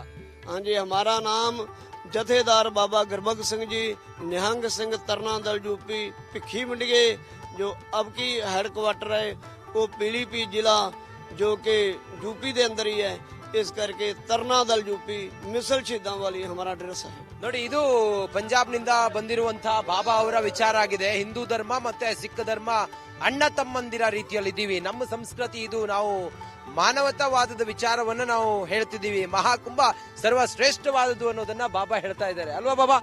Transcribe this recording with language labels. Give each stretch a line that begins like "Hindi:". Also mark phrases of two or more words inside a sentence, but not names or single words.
Hindi: हाँ जी, हमारा नाम जथेदार बाबा गुरबख्श सिंह जी, निहंग सिंह तरना दल यूपी भिखी मंडिये, जो अब की हेडक्वार्टर है वो पीलीभीत जिला जो कि यूपी के अंदर ही है। इस करके तरना दल यूपी मिसल शहीदा वाली हमारा ड्रेस है।
Kannada: ನೋಡಿ, ಇದು ಪಂಜಾಬ್ನಿಂದ ಬಂದಿರುವಂತಹ ಬಾಬಾ ಅವರ ವಿಚಾರ ಆಗಿದೆ. ಹಿಂದೂ ಧರ್ಮ ಮತ್ತೆ ಸಿಖ್ ಧರ್ಮ ಅಣ್ಣ ತಮ್ಮಂದಿರ ರೀತಿಯಲ್ಲಿ ಇದ್ದೀವಿ. ನಮ್ಮ ಸಂಸ್ಕೃತಿ ಇದು. ನಾವು ಮಾನವತಾವಾದದ ವಿಚಾರವನ್ನ ನಾವು ಹೇಳ್ತಿದ್ದೀವಿ. ಮಹಾಕುಂಭ ಸರ್ವಶ್ರೇಷ್ಠವಾದದ್ದು ಅನ್ನೋದನ್ನ ಬಾಬಾ ಹೇಳ್ತಾ ಇದ್ದಾರೆ ಅಲ್ವಾ ಬಾಬಾ?